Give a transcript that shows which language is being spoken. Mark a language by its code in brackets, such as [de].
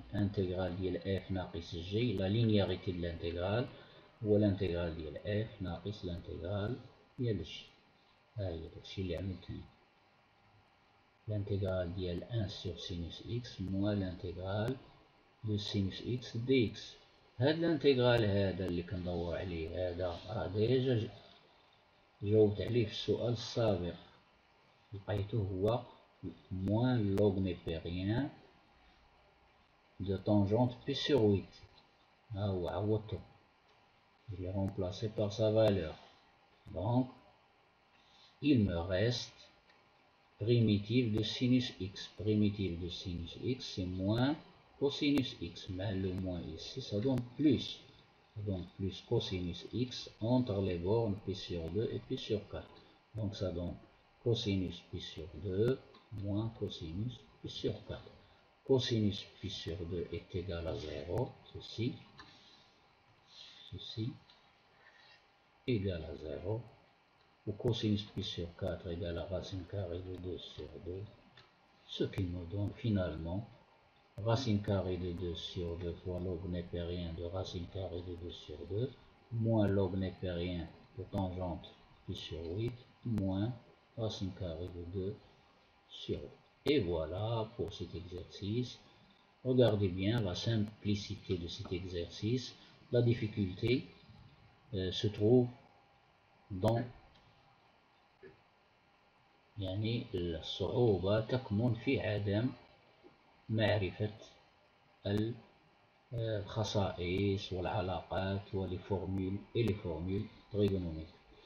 [ar] Intégrale ديال f ناقص g [fr] la linéarité de l'intégrale [ar] هو الانتجرال ديال f ناقص الانتجرال ديال g. ها هي داكشي اللي عملتني. الانتجرال ديال [fr] 1 sur sinus x moins l'intégrale de sinus x dx. [ar] هاد الانتجرال هذا اللي كندور عليه هذا راه ديجا جاوبت عليه في السؤال السابق، لقيته هو [fr] moins log népérien de tangente pi sur 8. [ar] ها هو عوضته. [fr] Je l'ai remplacé par sa valeur. Donc, il me reste primitive de sinus x. Primitive de sinus x, c'est moins cosinus x. Mais le moins ici, ça donne plus. Ça donne plus cosinus x entre les bornes pi sur 2 et pi sur 4. Donc, ça donne cosinus pi sur 2 moins cosinus pi sur 4. Cosinus pi sur 2 est égal à 0. Ceci égal à 0, ou cosinus pi sur 4 égale à racine carrée de 2 sur 2, ce qui nous donne finalement racine carrée de 2 sur 2 fois log népérien de racine carrée de 2 sur 2, moins log népérien de tangente pi sur 8, moins racine carrée de 2 sur 8. Et voilà pour cet exercice. Regardez bien la simplicité de cet exercice. La difficulté se trouve dans [ar] يعني الصعوبة تكمن في عدم معرفة الخصائص والعلاقات ولي فورمول تريغونومتريك.